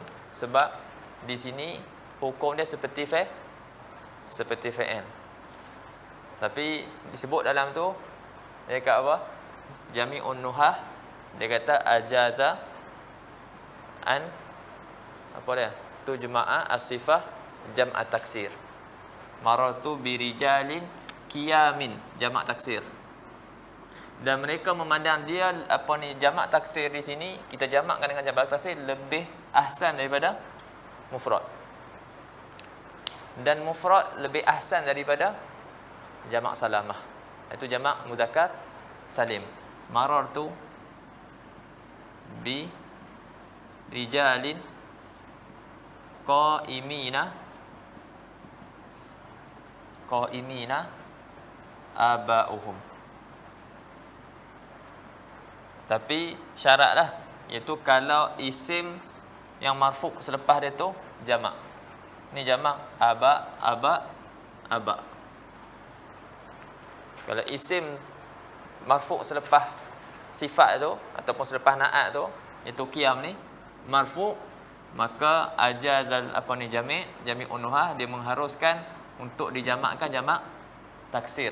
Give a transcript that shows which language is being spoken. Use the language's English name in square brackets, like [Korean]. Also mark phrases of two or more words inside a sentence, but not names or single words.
[Malay] Sebab di sini hukum dia seperti fa'il. Tapi disebut dalam tu dia kata apa? [Arabic] جميع النحاة, [Malay] dia kata [Arabic] أجاز أن [Malay] apa dia? [Arabic] تجمع الصفة جمع تكسير. مررت برجال قيام جمع تكسير. [Malay] Dan mereka memandang dia jamak taksir di sini, kita jamakkan dengan jamak taksir lebih ahsan daripada mufrad. Dan mufrad lebih ahsan daripada jamak salamah. Itu jamak muzakkar salim. [Arabic] مررت برجال قائمين آباؤهم. [Malay] Tapi syaratlah, iaitu kalau isim yang marfu' selepas dia tu jamak. Ni jamak aba. Kalau isim marfu' selepas sifat tu ataupun selepas na'at tu, iaitu qiyam ni marfu', maka [Arabic] أجاز جميع النحاة, [Malay] dia mengharuskan untuk dijamakkan jamak taksir.